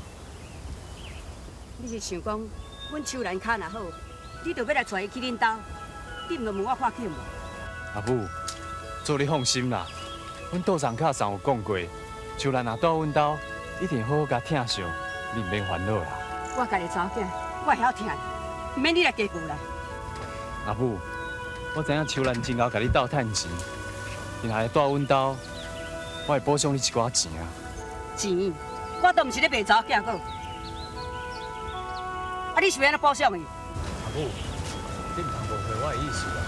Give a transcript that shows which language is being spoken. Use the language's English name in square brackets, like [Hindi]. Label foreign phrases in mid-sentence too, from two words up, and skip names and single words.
[Min Nan Chinese] 你是想讲，阮秋兰脚若好，你就要来带伊去恁兜，你毋着问我看见无？阿母，做你放心啦，阮道长卡上有讲过，秋兰若到阮兜，一定好好甲疼上，你毋免烦恼啦。我家己查某囝，我会晓疼，毋免你来加顾啦。阿母，我知影秋兰真后甲你斗趁钱，然后会住阮兜，我会补偿你一寡钱啊。钱，我都毋是咧卖查某囝个。啊，你是要安怎补偿伊？阿母，你毋通误会我的意思啊！